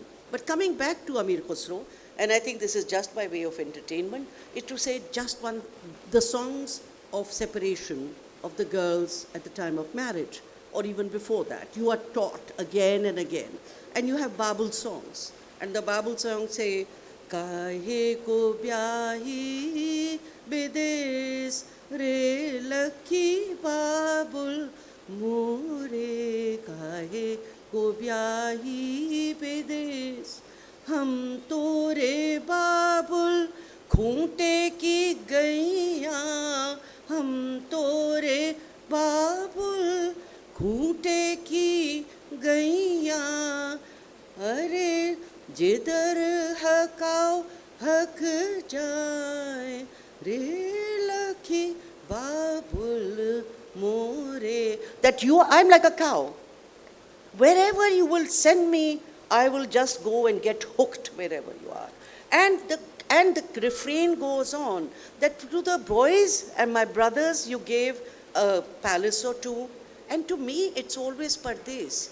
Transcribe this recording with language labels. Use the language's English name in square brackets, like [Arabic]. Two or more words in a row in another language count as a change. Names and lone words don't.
[English] But coming back to Amir Khusro, and I think this is just by way of entertainment, is to say just the songs of separation of the girls at the time of marriage, or even before that. You are taught again and again. And you have Babul songs. And the Babul songs say, [Hindi] काहे को ब्याही बिदेस रे लखी बाबुल मोरे काहे को ब्याही बिदेस हम तोरे बाबुल खूंटे की गैया हम तोरे बाबुल खूंटे की गैया अरे जिधर हकाओ हक जाए रे लखी बाबुल मोरे. [English] That you, I'm like a cow. Wherever you will send me, I will just go and get hooked wherever you are. And the refrain goes on that to the boys and my brothers you gave a palace or two, and to me it's always Pardes.